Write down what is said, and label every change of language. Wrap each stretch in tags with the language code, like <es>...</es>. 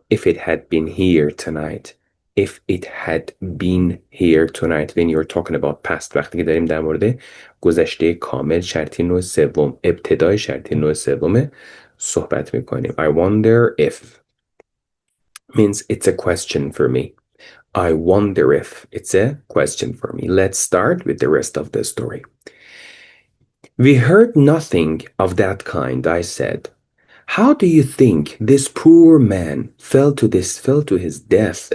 <en>If it had been here tonight. If it had been here tonight. When you're talking about past.</en> <fa>وقتی که داریم در مورد گذشته کامل شرطی نوع سوم، ابتدای شرطی نوع سوم صحبت میکنیم.</fa> <en>I wonder if means it's a question for me. I wonder if it's a question for me. Let's start with the rest of the story. We heard nothing of that kind, I said. How do you think this poor man fell to his death?</en>